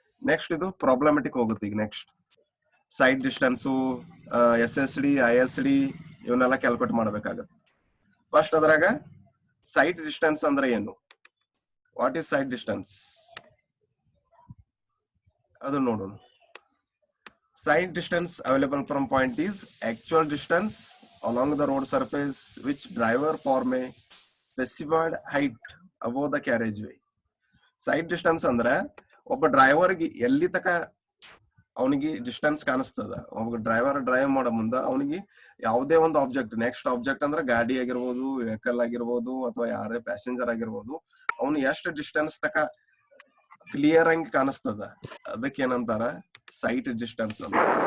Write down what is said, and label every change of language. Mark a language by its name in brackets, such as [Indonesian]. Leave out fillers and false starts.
[Kannada] Next ಇದು problematic ಹೋಗುತ್ತೆ. ಈಗ next side distance, SSD ISD ಇವನ್ನೆಲ್ಲ ಕ್ಯಾಲ್ಕುಲೇಟ್ ಮಾಡಬೇಕಾಗತ್ತೆ. ಫಸ್ಟ್ ಅದ್ರಾಗ ಸೈಡ್ ಡಿಸ್ಟೆನ್ಸ್ ಅಂದ್ರೆ ಏನು, [English] what is side distance [Kannada] ಅದು ನೋಡೋಣ. [English] Side distance available from point is actual distance along the road surface which driver form a specified height above the carriageway. [Kannada] Side distance ಅಂದ್ರೆ ಒಬ್ಬ ಡ್ರೈವರ್ಗೆ ಎಲ್ಲಿ ತಕ ಅವನಿಗೆ ಡಿಸ್ಟೆನ್ಸ್ ಕಾಣಿಸ್ತದ, ಒಬ್ಬ ಡ್ರೈವರ್ ಡ್ರೈವ್ ಮಾಡೋ ಮುಂದೆ ಅವನಿಗೆ ಯಾವುದೇ ಒಂದು ಆಬ್ಜೆಕ್ಟ್, ನೆಕ್ಸ್ಟ್ ಆಬ್ಜೆಕ್ಟ್ ಅಂದ್ರೆ ಗಾಡಿ ಆಗಿರ್ಬೋದು, ವೆಹಿಕಲ್ ಆಗಿರ್ಬೋದು, ಅಥವಾ ಯಾರೇ ಪ್ಯಾಸೆಂಜರ್ ಆಗಿರ್ಬೋದು, ಅವನು ಎಷ್ಟು ಡಿಸ್ಟೆನ್ಸ್ ತಕ ಕ್ಲಿಯರ್ ಆಗಿ ಕಾಣಿಸ್ತದ, ಅದಕ್ಕೆ ಏನಂತಾರ ಸೈಟ್ ಡಿಸ್ಟೆನ್ಸ್ ಅಂತ.